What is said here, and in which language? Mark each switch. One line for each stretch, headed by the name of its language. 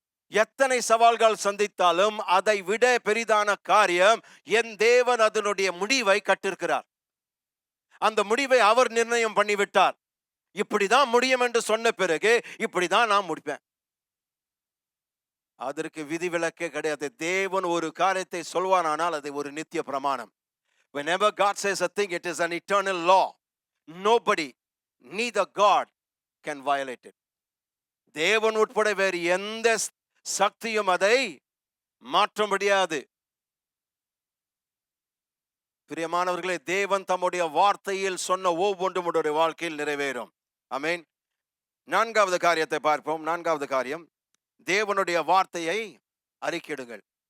Tamil: எத்தனை சவால்கள் சந்தித்தாலும் அதை விட பெரிதான காரியம் என் தேவன் அதனுடைய முடிவை கட்டிருக்கிறார். அந்த முடிவை அவர் நிர்ணயம் பண்ணிவிட்டார். இப்படிதான் முடியும் என்று சொன்ன பிறகு இப்படிதான் நான் முடிப்பேன். அதற்கு விதிவிலக்கே கிடையாது. தேவன் ஒரு காரியத்தை சொல்வானானால் அது ஒரு நித்திய பிரமாணம்.
English: Whenever God says a thing, it is an eternal law. Nobody, neither God can violate it.
Tamil: தேவன் உட்பட வேறு எந்த சக்தியும் அதை மாற்ற முடியாது. பிரியமானவர்களே, தேவன் தம்முடைய வார்த்தையில் சொன்ன ஒவ்வொன்றும் உங்களுடைய வாழ்க்கையில் நிறைவேறும். ஆமென். நான்காவது காரியத்தை பார்ப்போம். நான்காவது காரியம், தேவனுடைய வார்த்தையை அறிக்கையிடுங்கள்.